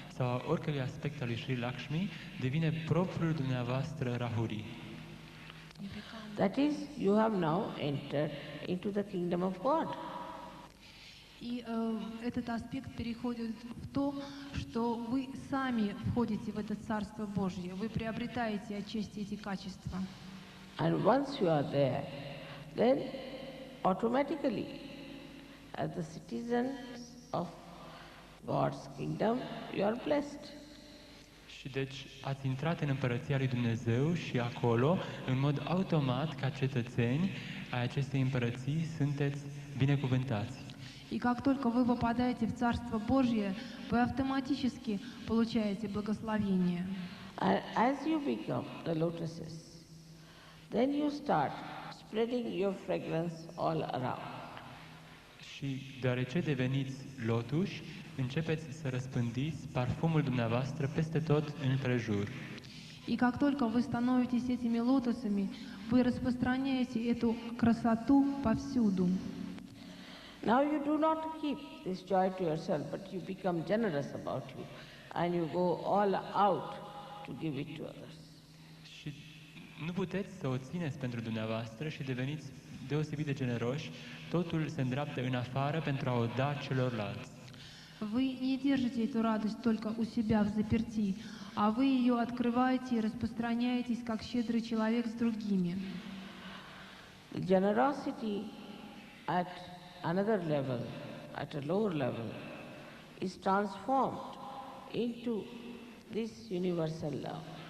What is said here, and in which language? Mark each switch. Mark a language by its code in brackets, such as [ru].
[ro] sau a oricărui aspect al lui Sri Lakshmi devine propriul dumneavoastră Rahuri. [en] That is, you have now entered into the kingdom of God. [ru] И этот аспект переходит в то, что вы сами входите в это Царство Божье, вы приобретаете отчасти эти качества. [en] And once you are there, then automatically, as the citizens of God's kingdom, you are blessed. [ro] Și deci ați intrat în Împărăția lui Dumnezeu și acolo, în mod automat, ca cetățeni ai acestei împărății, sunteți binecuvântați. [ru] И как только вы попадаете в Царство Божье, вы автоматически получаете благословение. [en] And as you become the lotuses, then you start spreading your fragrance all around. [ro] Și deoarece deveniți lotuși, începeți să răspândiți parfumul dumneavoastră peste tot în prejur. [ru] И как только вы становитесь этими лотосами, вы распространяете эту красоту повсюду. [en] Now you do not keep this joy to yourself, but you become generous about you, and you go all out to give it to others. [ro] Și nu puteți să o țineți pentru dumneavoastră și deveniți deosebit de generoși, totul se îndreaptă în afară pentru a o da celorlalți. [ru] Вы не держите эту радость только у себя в заперти, а вы ее открываете и распространяетесь как щедрый человек с другими. [en] The generosity at another level, at a lower level, is transformed into this universal love.